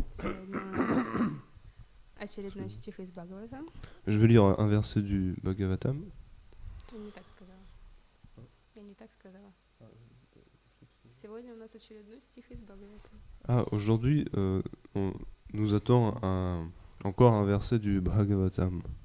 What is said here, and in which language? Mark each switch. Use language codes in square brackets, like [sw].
[ru] Сегодня у нас очередной стих из Бхагаватам. [fr] Je vais lire un verset du Bhagavatam. [ru] Я не так сказала. Сегодня у нас очередной стих из Бхагаватам. [fr] Aujourd'hui, nous attend encore un verset du Bhagavatam.